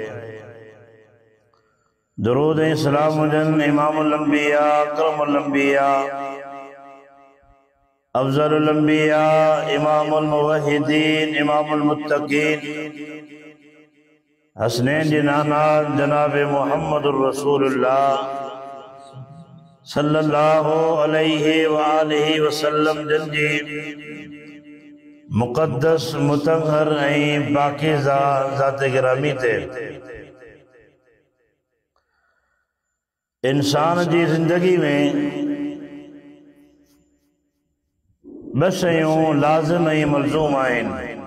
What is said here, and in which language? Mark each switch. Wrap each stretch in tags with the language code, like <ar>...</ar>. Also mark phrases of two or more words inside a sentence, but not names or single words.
<sd>दुरूद ऐं सलाम हुजनि</sd> <ar>إمام الأنبياء أكرم الأنبياء أفضل الأنبياء إمام الموحدين إمام المتقين</ar> <sd>हसनैन जी नाना जनाब</sd> <ar>محمد رسول الله صلى الله عليه وآله وسلم</ar> <sd>जंजी मुक़द्दस मुतहर ऐं पाकीज़ा ज़ात गिरामी ते इंसान जी ज़िंदगी में ॿ शयूं लाज़िम ऐं मलज़ूम आहिनि।</sd>